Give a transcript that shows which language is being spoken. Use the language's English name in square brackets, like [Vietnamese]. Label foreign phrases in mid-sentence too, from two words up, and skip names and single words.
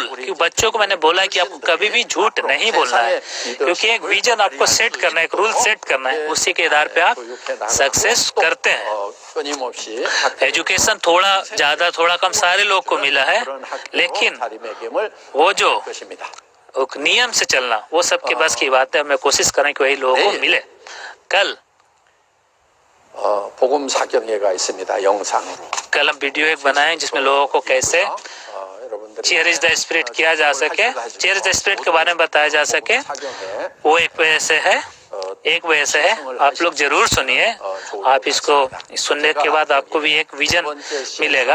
[Hindi] कि बच्चों को मैंने बोला कि आपको कभी भी झूठ नहीं बोलना है, क्योंकि एक विजन आपको सेट करना है, एक [English] rule set [Hindi] करना है, उसी के आधार पे आप सक्सेस करते हैं। एजुकेशन थोड़ा ज्यादा थोड़ा कम सारे लोग को मिला है, लेकिन वो जो एक नियम से चलना वो सबके बस की बात है। मैं कोशिश करें कि वही लोगों को मिले। कल [Korean] 복음 사경회가 있습니다. 영상으로. [Hindi] कल हम वीडियो एक बनाए जिसमें लोगों को कैसे [English] cherish the spirit [Hindi] किया जा सके, [English] cherish the spirit [Hindi] के बारे में बताया जा सके। वो एक वजह से है, एक वजह से है। आप लोग जरूर सुनिए, आप इसको सुनने के बाद आपको भी एक विजन मिलेगा।